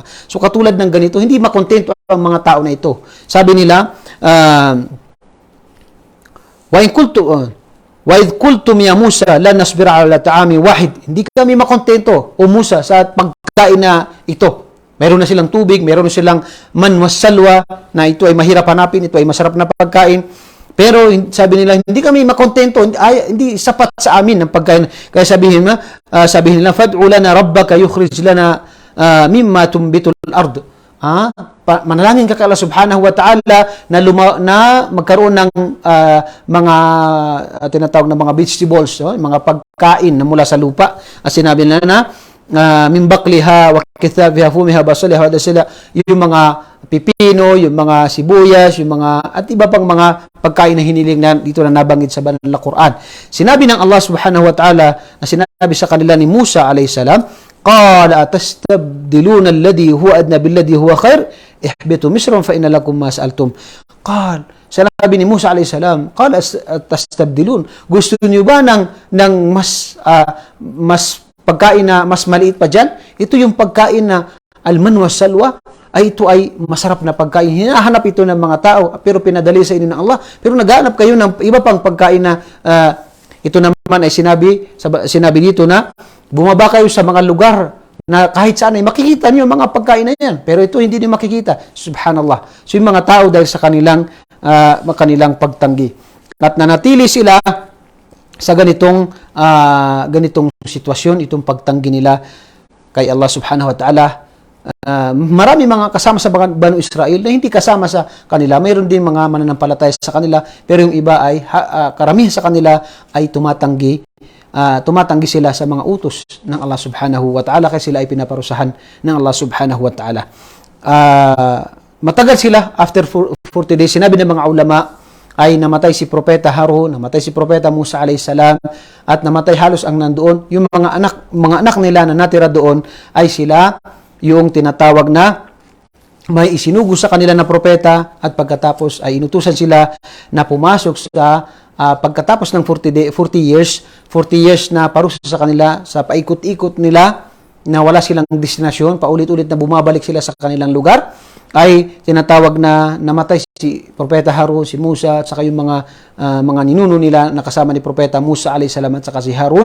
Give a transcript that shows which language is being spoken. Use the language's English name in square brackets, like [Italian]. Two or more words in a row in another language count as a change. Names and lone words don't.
[Filipino] So katulad ng ganito, hindi makontento ang mga tao na ito. Sabi nila, [Arabic] وَإِذْ قُلْتُمْ يَا مُوسَى لَن نَّصْبِرَ عَلَى طَعَامٍ وَاحِدٍ. [Filipino] Hindi kami makontento, o Musa, sa pagkain na ito. Meron na silang tubig, meron na silang [Arabic] المن والسلوى, [Filipino] na ito ay mahirap hanapin, ito ay masarap na pagkain. Pero sabi nila, hindi kami makontento, hindi sapat sa amin ang pagkain. Kaya sabihin nila, [Arabic] فَادْعُ لَنَا رَبَّكَ يُخْرِجْ لَنَا مِمَّا تُنْبِتُ الْأَرْضِ. [Filipino] Manalangin ka kay Allah [Arabic] سبحانه وتعالى [Filipino] na magkaroon ng mga tinatawag na mga vegetables, mga pagkain na mula sa lupa. At sinabi nila na min bakliha wa kithabiha fumiha basaliha wa dasila, yung mga pipino, yung mga sibuyas, yung mga at iba pang mga pagkain na hiniling na dito na nabanggit sa banal na Quran. Sinabi ng Allah [Arabic] سبحانه وتعالى [Filipino] na sinabi sa kanila ni Musa [Arabic] عليه السلام, قال أتستبدلون الذي هو أدنى بالذي هو خير اهبطوا مصرا فإن لكم ما سألتم. قال, [Filipino] sinabi ni Musa [Arabic] عليه السلام, قال أتستبدلون, [Filipino] gusto niyo ba ng mas pagkain na mas maliit pa dyan? Ito yung pagkain na [Arabic] المن والسلوى, [Filipino] ay ito ay masarap na pagkain. Hinahanap ito ng mga tao pero pinadali sa inyo ng Allah. Pero naghahanap kayo ng iba pang pagkain na ito naman ay sinabi dito na bumaba kayo sa mga lugar na kahit saan ay makikita niyo mga pagkain na yan. Pero ito hindi niyo makikita. Subhanallah. So yung mga tao dahil sa kanilang pagtanggi. At nanatili sila sa ganitong sitwasyon, itong pagtanggi nila kay Allah [Arabic] سبحانه وتعالى. [Filipino] Marami mga kasama sa Banu Israel na hindi kasama sa kanila. Mayroon din mga mananampalataya sa kanila, pero yung iba ay karamihan sa kanila ay tumatanggi sila sa mga utos ng Allah [Arabic] سبحانه وتعالى, [Filipino] kaya sila ay pinaparusahan ng Allah [Arabic] سبحانه وتعالى. [Filipino] Matagal sila, after 40 days, sinabi ng mga ulama, ay namatay si Propeta Harun, namatay si Propeta Musa [Arabic] عليه السلام, [Filipino] at namatay halos ang nandoon. Yung mga anak nila na natira doon ay sila yung tinatawag na may isinugo sa kanila na propeta, at pagkatapos ay inutusan sila na pumasok sa pagkatapos ng 40 years na parusa sa kanila, sa paikot-ikot nila na wala silang destinasyon, paulit-ulit na bumabalik sila sa kanilang lugar, ay tinatawag na namatay si Propeta Harun, si Musa, at saka yung mga ninuno nila na kasama ni Propeta Musa [Arabic] عليه السلام [Filipino] at saka si Harun.